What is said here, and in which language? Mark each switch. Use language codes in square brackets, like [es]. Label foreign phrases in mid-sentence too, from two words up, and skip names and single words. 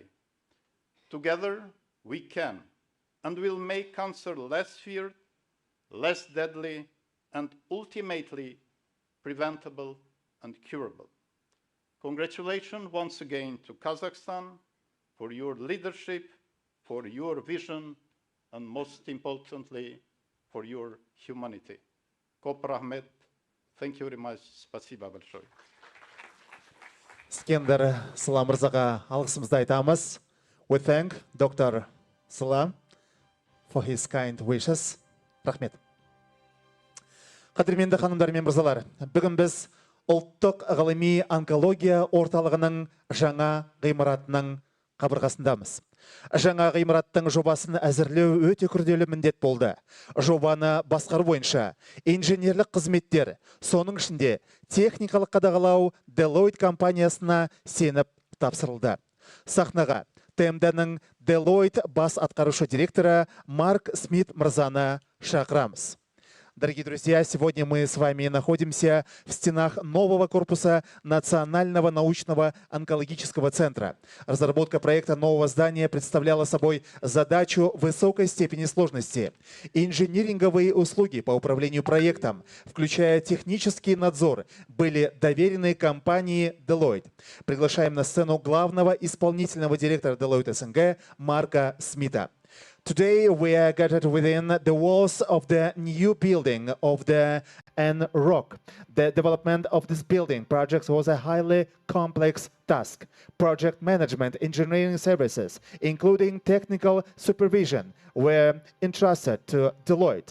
[en] Together, we can and will make cancer less feared, less deadly, and ultimately preventable and curable. Congratulations once again to Kazakhstan for your leadership, for your vision, and most importantly, for your humanity. [kk] Коп рахмет. [en] Thank you very much. [ru] Спасибо большое. [kk] Скендер Сыла мырзаға алғысымызды айтамыз. [en] We thank Dr. Сыла for his kind wishes. [kk] Рахмет. Қадірменді ханымдар мен мырзалар, бүгін біз ұлттық ғылыми онкология орталығының жаңа ғимаратының қабырғасындамыз. Жаңа ғимараттың жобасын әзірлеу өте күрделі міндет болды. Жобаны басқару бойынша инженерлік қызметтер, соның ішінде техникалық қадағалау Deloitte компаниясына сеніп тапсырылды. Сахнаға ТМД-ның Deloitte бас атқарушы директоры Марк Смит мырзаны шақырамыз. [ru] Дорогие друзья, сегодня мы с вами находимся в стенах нового корпуса Национального научного онкологического центра. Разработка проекта нового здания представляла собой задачу высокой степени сложности. Инжиниринговые услуги по управлению проектом, включая технический надзор, были доверены компании Deloitte. Приглашаем на сцену главного исполнительного директора Deloitte СНГ Марка Смита. [en] Today we are gathered within the walls of the new building of the NROC. The development of this building project was a highly complex task. Project management, engineering services, including technical supervision, were entrusted to Deloitte.